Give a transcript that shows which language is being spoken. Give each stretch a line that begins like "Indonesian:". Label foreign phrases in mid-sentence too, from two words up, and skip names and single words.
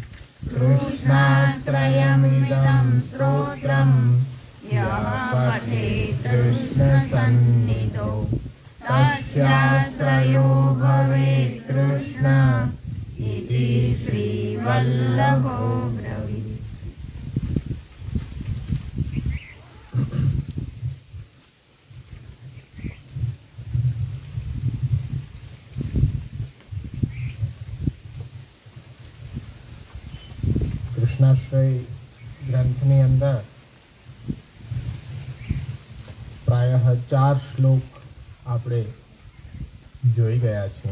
Sanskrit: कृष्णाश्रयमिदं स्तोत्रं यः पठेत् कृष्णसन्निधौ तस्याश्रयो भवेत् कृष्ण इति श्रीवल्लभो ब्रवीत्।
Gujarati: કૃષ્ણાશ્રય ગ્રંથની અંદર પ્રાયઃ 4 શ્લોક આપણે જોઈ ગયા છીએ.